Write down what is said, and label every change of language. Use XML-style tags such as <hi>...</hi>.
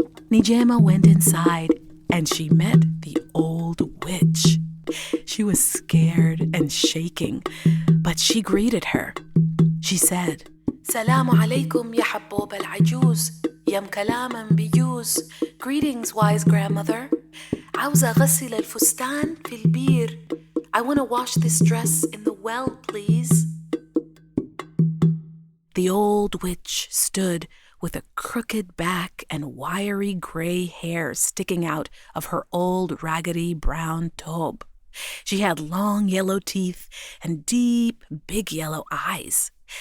<en>Nijaima went inside, and she met the old witch. She was scared and shaking, but she greeted her. She said,</en> <ar>"Salamu alaikum ya habbob al-ajuz, yam kalaman biyuz."</ar> <en>"Greetings, wise grandmother.</en> <ar>عاوزة أغسل الفستان في البير.</ar> <en>I want to wash this dress in the well, please." The old witch stood with a crooked back and wiry gray hair sticking out of her old raggedy brown tobe. She had long yellow teeth and deep, big yellow eyes.</en>